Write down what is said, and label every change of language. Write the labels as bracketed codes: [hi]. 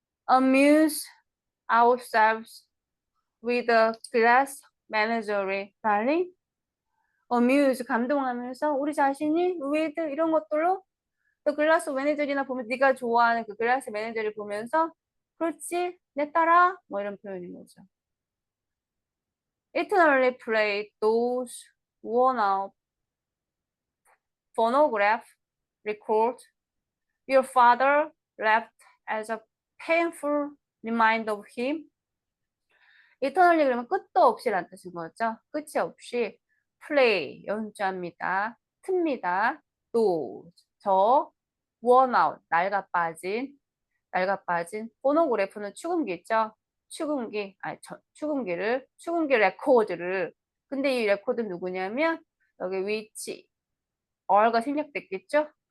[en] Amuse ourselves with a glass menagerie. darling. [ko] amuse, 감동하면서 우리 자신이 with 이런 것들로 또 글라스 매니저리나 보면 네가 좋아하는 그 글라스 매니저를 보면서 그렇지 내 따라 뭐 이런 표현인 거죠. [en] Eternally play those worn out phonograph record your father left as a painful reminder of him. [ko] Eternally 그러면 끝도 없이란 뜻인 거죠. 끝이 없이 play 연주합니다. 틉니다. 또 저 worn out 낡아 빠진 포노그래프는 축음기 있죠. 축음기 축음기 레코드를 근데 이 레코드는 누구냐면 여기 [en] which are [ko] 가 생략됐겠죠.